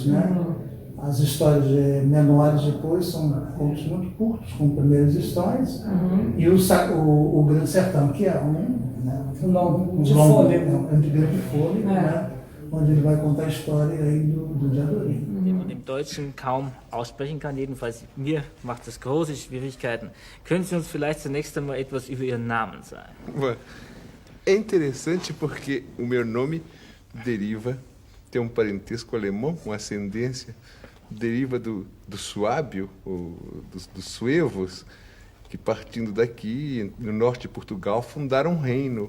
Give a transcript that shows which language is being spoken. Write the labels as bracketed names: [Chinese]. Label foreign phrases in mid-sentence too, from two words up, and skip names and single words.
[Portuguese] Né? As histórias menores depois são contos muito curtos, com primeiras histórias, e o Grande Sertão, que é um de fôlego. De grande fôlego, né? Onde ele vai contar a história aí do Diadorim. [German] Den man im Deutschen kaum aussprechen kann, jedenfalls mir macht das große Schwierigkeiten. Können Sie uns vielleicht zunächst einmal etwas über Ihren Namen sagen? [Portuguese] É interessante porque o meu nome tem um parentesco alemão, com ascendência, deriva do Suábio, dos suevos, que partindo daqui, no norte de Portugal, fundaram um reino.